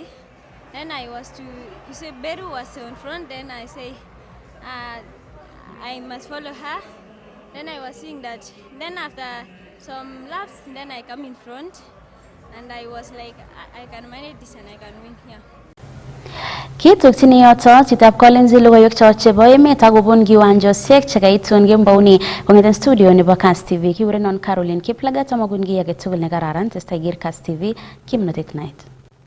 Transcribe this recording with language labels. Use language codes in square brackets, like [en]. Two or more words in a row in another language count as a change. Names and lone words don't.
[en] Then you say Beru was in front, then I say, I must follow her. Then I was seeing that. Then after some laps, then I come in front, and I was like, I can manage this and I can win here. [kln] Kitokchini yoto chitab Kolenzi logoiwek chebo emet akobun kiwanjosiek chekaitun kembouni kong'eten studio nebo Kass TV. Kiurenon Caroline Kiplagat, amagun kiy age tugul nekararan testai ger Kass TV kimnatet night.